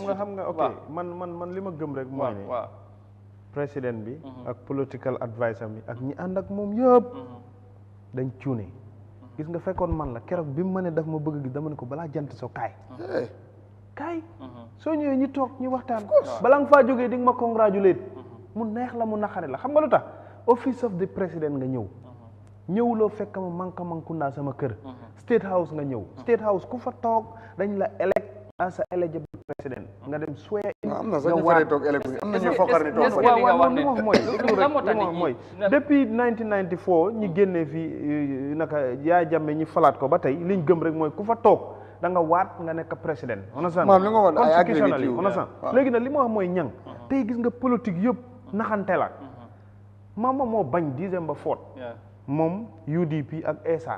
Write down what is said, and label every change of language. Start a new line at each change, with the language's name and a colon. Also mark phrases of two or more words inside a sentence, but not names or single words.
Wolof: xam nga ok man li ma gëm rek mooy ne président bi ak
English: political adviser
Wolof: bi ak ñi ànd ak moom yëpp dañ cuune gis nga fekkoon man la keroog bi mu ma ne daf ma bëgg gis dama ne ko balaa jant soo kaay soo ñëwee ñu toog ñu waxtaan balaa nga faa jógee di nga ma congratulate mu neex la mu naqari la xam nga lu tax
English: office of the president
Wolof: nga ñëwuloo fekk ma mankundaa sama kër
English: state house
Wolof: nga ñëw
English: state house
Wolof: ku fa toog dañ la
English: elect as a eligible president
Wolof: nga dem
English: swear in
Wolof: am na sax ñu faree toog elect am na ñu fokkar ni toog mooy depuis 1994 ñi génnee fii naka Yahya Jammeh ñi falaat ko ba tey liñ gëm rek mooy ku fa toog da nga waat nga nekk président constitutionnally léegi nag li ma wax mooy ñang tey gis nga politique yëpp naxante la maama moo bañ December 4 moom UDP ak ESA